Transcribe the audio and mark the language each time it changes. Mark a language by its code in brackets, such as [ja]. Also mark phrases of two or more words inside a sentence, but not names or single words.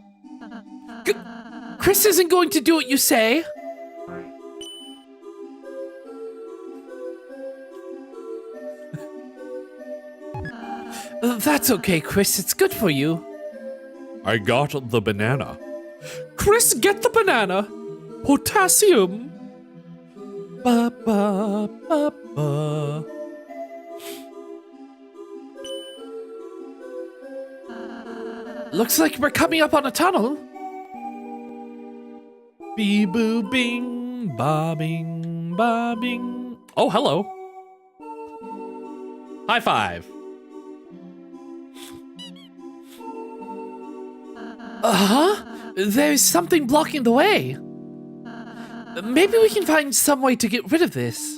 [en] Chris isn't going to do what you say. That's okay, Chris. It's good for you. I got the banana. Chris, get the banana. Potassium. Ba ba ba ba. Looks like we're coming up on a tunnel. Bee boo bing, ba bing, ba bing. Oh, hello. High five. Uh-huh. There's something blocking the way. Maybe we can find some way to get rid of this.